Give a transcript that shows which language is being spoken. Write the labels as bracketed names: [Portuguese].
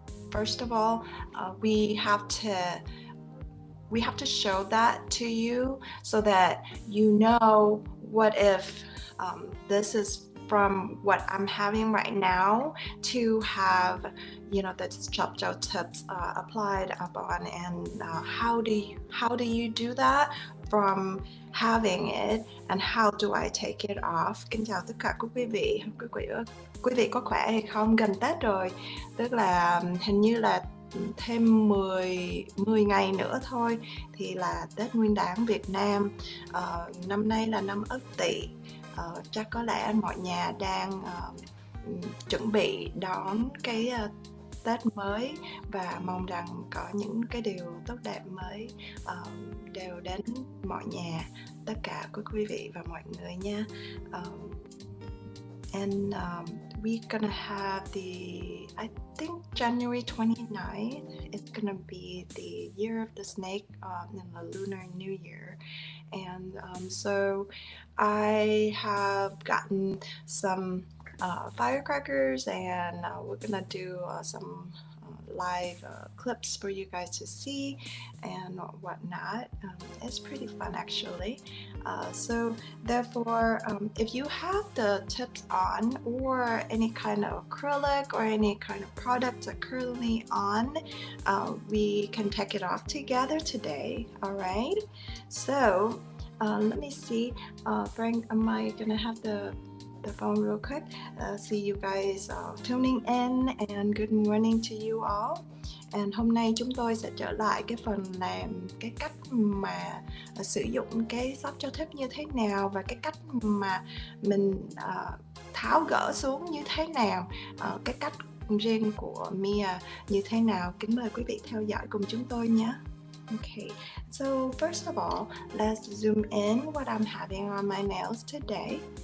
[English] First of all, we have to show that to you so that you know what if this is from what I'm having right now to have the soft gel tips applied upon, and how do you do that from having it and how do I take it off. [Vietnamese] Kính chào tất cả quý vị. Quý vị có khỏe hay không? Gần Tết rồi, tức là hình như là thêm 10 ngày nữa thôi thì là Tết Nguyên đán Việt Nam. Năm nay là năm Ất Tỵ. Chắc có lẽ mọi nhà đang chuẩn bị đón cái Tết mới và mong rằng có những cái điều tốt đẹp mới đều đến mọi nhà, tất cả các quý vị và mọi người nha. [English] And we're gonna have I think January 29th is gonna be the year of the snake in the Lunar New Year. And so I have gotten some firecrackers, and we're gonna do some live clips for you guys to see and whatnot. It's pretty fun actually. So therefore, if you have the tips on or any kind of acrylic or any kind of product that's currently on, we can take it off together today. All right, so let me see, Frank, am I gonna have the phone real quick? See you guys tuning in, and good morning to you all. [Vietnamese] And hôm nay chúng tôi sẽ trở lại cái phần làm cái cách mà sử dụng cái soft gel tip như thế nào và cái cách mà mình tháo gỡ xuống như thế nào, cái cách riêng của Mia như thế nào. Kính mời quý vị theo dõi cùng chúng tôi nhé. [English] Okay, so first of all, let's zoom in what I'm having on my nails today.